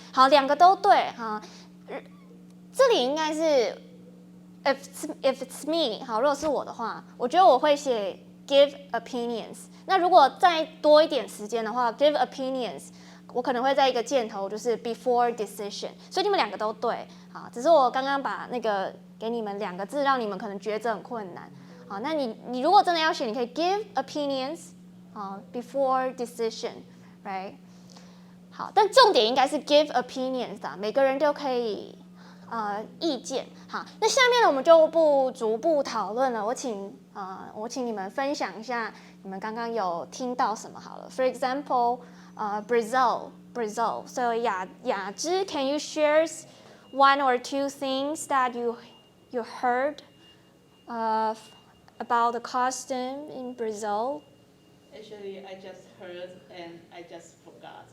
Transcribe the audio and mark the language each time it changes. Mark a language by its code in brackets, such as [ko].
[zh] 好，2个都对哈。这里应该是 [en] if it's me， [zh] 好，如果是我的话，我觉得我会写 [en] give opinions。 [zh] 那如果再多一点时间的话 ， [en] give opinions， [zh] 我可能会在一个箭头就是 [en] before decision。 [zh] 所以你们2个都对，好，只是我刚刚把那个给你们2个字，让你们可能抉择很困难。好，那你如果真的要写，你可以 [en] give opinions， before decision， [zh] right？好，但重点应该是 [en] give opinions [zh] 啊，每个人都可以意见。好，那下面呢我们就不逐步讨论了，我请你们分享一下你们刚刚有听到什么好了。 [en] For example， Brazil。 So 雅芝 ，Can you share one or two things that you heard about the costume in Brazil? Actually, I just heard and I just forgot.